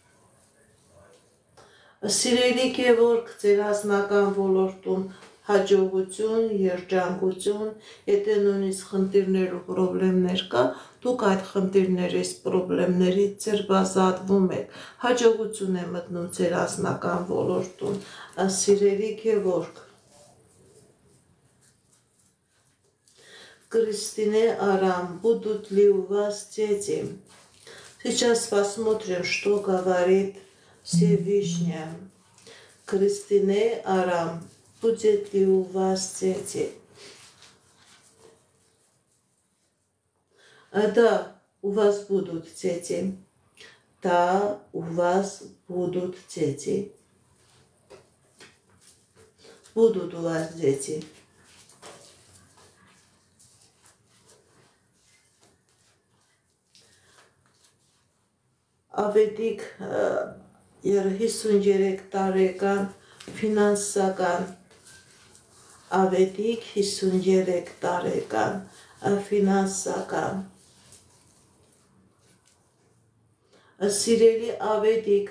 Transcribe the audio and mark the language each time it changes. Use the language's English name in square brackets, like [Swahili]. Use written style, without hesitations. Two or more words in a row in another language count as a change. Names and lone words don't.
[Armenian] Սիրելի Գևորգ ձեր անձնական ոլորտում հաջողություն, երջանկություն, եթե նույնիսկ խնդիրներ ու պրոբլեմներ կա, դուք այդ խնդիրներից, պրոբլեմներից ձերբազատվում եք, հաջողություն է մտնում ձեր անձնական ոլորտում, սիրելի Գևորգ, [Russian] Кристине Арам, будут ли у вас дети? Сейчас посмотрим, что говорит Всевышний. Кристине Арам, будет ли у вас дети? Да, у вас будут дети. Да, у вас будут дети. Будут у вас дети. [Armenian] Ավետիք 53 տարեկան ֆինանսական Ավետիք 53 տարեկան ֆինանսական Սիրելի Ավետիք